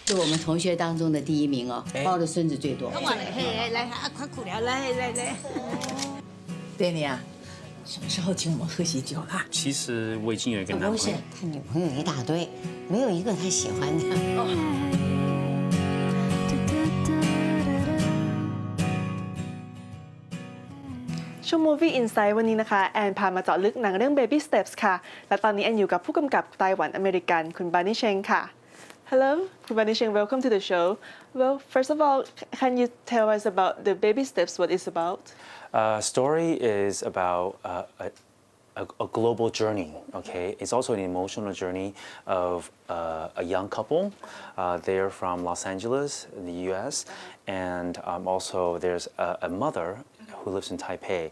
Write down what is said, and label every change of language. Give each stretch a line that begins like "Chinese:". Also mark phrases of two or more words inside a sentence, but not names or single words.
Chinese: 是我们同学当中的第一名哦，抱的孙子最多。跟我来，来，快苦了，来。 Danny 啊，什么时候请我们喝喜酒啦？其实我已经有一个男朋友。不是，他女朋友一大堆，没有一个他喜欢的。
Thai: ช่วง Movie Insight วันนี้นะคะแอนพามาเจาะลึกหนังเรื่อง Baby Steps ค่ะและตอนนี้แอนอยู่กับผู้กำกับไต้หวันอเมริกันคุณบานิเชงค่ะ Hello คุณบานิเชง
English: welcome to the show. Well, first of all, can you tell us about the Baby Steps? What it's about? Story is about a global journey. Okay, it's also an emotional journey of a young couple. They're from Los Angeles, in the U.S., and also there's a mother who lives in Taipei.